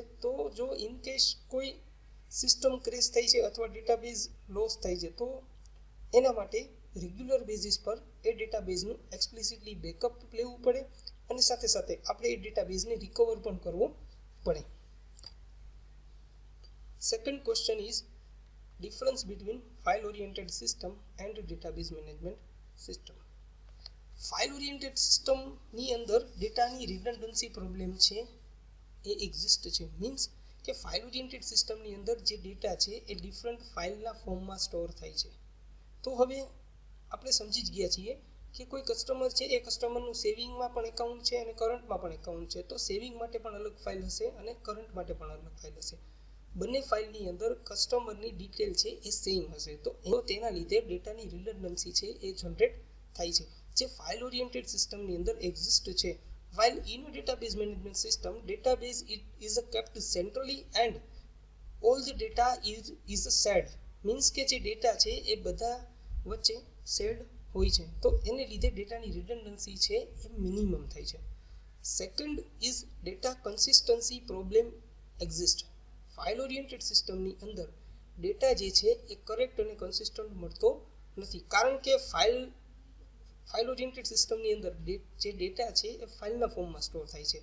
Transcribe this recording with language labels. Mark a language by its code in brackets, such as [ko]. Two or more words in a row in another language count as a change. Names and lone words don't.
[gu] તો જો [en] in case [gu] કોઈ [en] system crash [gu] થઈ છે અથવા [en] database loss [gu] થાય છે તો એના માટે [en] regular basis [gu] પર એ ડેટાબેઝનું [en] explicitly backup [gu] લેવું પડે અને સાથે સાથે આપણે એ ડેટાબેઝને રિકવર પણ કરવો પડે. [en] second question is difference between file oriented system and database management system. file oriented systemની [gu] અંદર ડેટાની [en] redundancy problem [gu] છે એ એક્ઝિસ્ટ છે. મીન્સ કે [en] file oriented systemની [gu] અંદર જે ડેટા છે એ [en] different fileના formમાં [gu] સ્ટોર થાય છે. તો હવે આપણે સમજી જ ગયા છીએ કે કોઈ કસ્ટમર છે એ કસ્ટમરનું સેવિંગમાં પણ એકાઉન્ટ છે અને કરંટમાં પણ એકાઉન્ટ છે. તો સેવિંગ માટે પણ અલગ ફાઇલ હશે અને કરંટ માટે પણ અલગ ફાઇલ હશે. બંને ફાઇલની અંદર કસ્ટમરની ડિટેલ છે એ સેમ હશે. તો તેના લીધે ડેટાની રિડન્ડન્સી છે એ જનરેટ થાય છે, જે [en] file oriented systemની [gu] અંદર એક્ઝિસ્ટ છે. [en] while in a database management system, database it is kept centrally and all the data is shared. [gu] મીન્સ કે જે ડેટા છે એ બધા વચ્ચે શેર્ડ હોય છે, તો એને લીધે ડેટાની રિડન્ડન્સી છે એ મિનિમમ થાય છે. [en] second is data consistency problem exist. file oriented systemની [gu] અંદર ડેટા જે છે એ કરેક્ટ અને કન્સિસ્ટન્ટ મળતો નથી, કારણ કે ફાઇલ ઓરિએન્ટેડ સિસ્ટમની અંદર જે ડેટા છે એ [en] fileના formમાં [gu] સ્ટોર થાય છે.